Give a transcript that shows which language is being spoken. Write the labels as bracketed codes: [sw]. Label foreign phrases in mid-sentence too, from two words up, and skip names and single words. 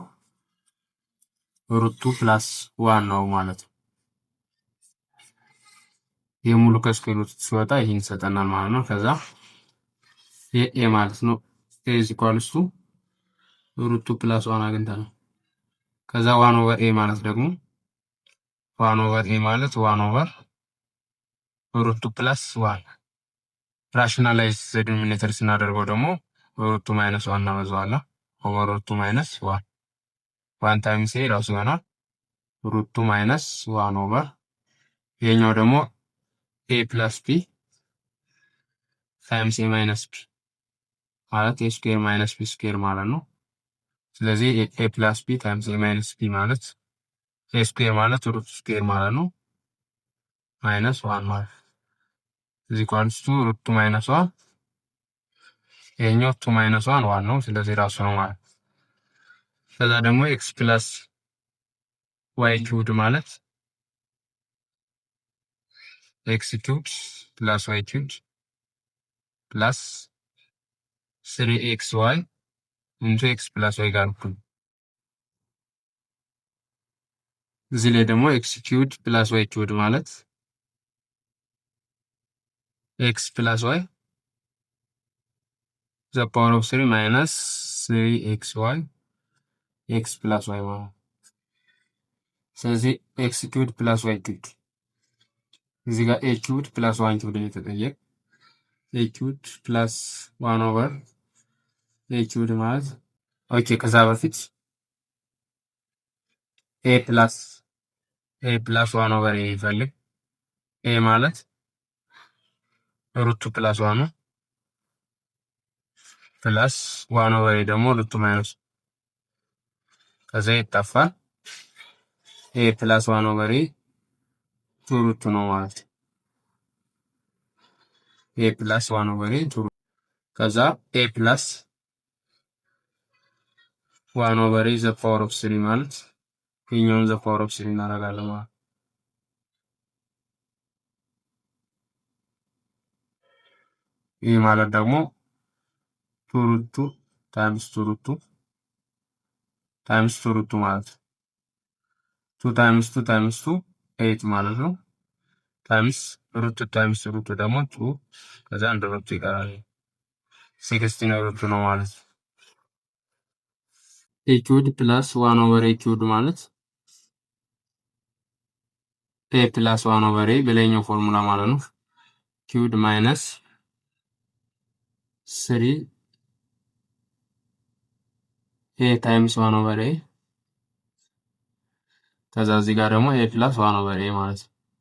[en] root 2 plus 1 [am] ነው ማለት ነው። የሙሉ ከስኩዌር ሩት ሲወጣ ይሄን ይሰጠናል ማለት ነው። ከዛ a ማለት ነው [en] a is equals to root 2 plus 1 አግኝተናል። ከዛ 1 over a [am] ማለት ደግሞ [en] 1 over a ማለት 1 over root 2 plus 1 rationalize denominator [am] ስናደርገው ደግሞ [en] root 2 minus 1 እናበዛዋለን over root 2 minus 1 1 times a ራሱ ይሆናል root 2 minus 1 over ይሄኛው ደግሞ a plus b times a minus b ማለት a square minus b square [am] ማለት ነው። [en] ስለዚህ a plus b times a minus b ማለት a square ማለት root square ማለት ነው minus 1 ማለት is equals to root 2 minus 1 [am] ይሄኛው [en] 2 minus 1 1 [am] ነው ስለዚህ ራሱ ነው ማለት። ከዛ ደግሞ [en] x plus y cubed [am] ማለት [en] x cubed plus y cubed plus 3xy into x plus y [am] ጋር እኩል እዚህ ላይ ደግሞ [en] x cubed plus y cubed ማለት x plus y the power of 3 minus 3xy x plus y ማለት ስለዚህ x cubed plus y cubed እዚህ ጋር a cubed plus 1 cubed [am] ነው የተጠየቀ [en] a cubed plus 1 over a cubed ማለት ኦኬ [am] ከዛ በፊት [en] a plus 1 over a ይፈልግ a [am] ማለት root 2 plus 1 ነው [en] plus 1 over a ደግሞ root 2 minus [am] ከዛ ይጣፋል [en] a plus 1 over a 2 root 2 ነው ማለት a plus 1 over a 2 ከዛ a plus 1 over a the power of 3 ማለት ይሄኛውን the power of 3 [am] እናደርጋለን ማለት ይሄ ማለት ደግሞ [en] 2 root 2 times 2 root 2 times 2 root 2 ማለት 2 times 2 times 2 8 [am] ማለት ነው [en] times root 2 times root 2 ደግሞ 2 [am] ከዛ አንድ root ይቀራል [en] 16 root 2 [am] ነው ማለት [en] a cubed plus 1 over a cubed ማለት a plus one over a [am] በላይኛው ፎርሙላ ማለት ነው [en] cubed minus 3 a times one over a [am] ከዛ እዚህ ጋር ደግሞ [en] a plus one over a [am] ማለት ነው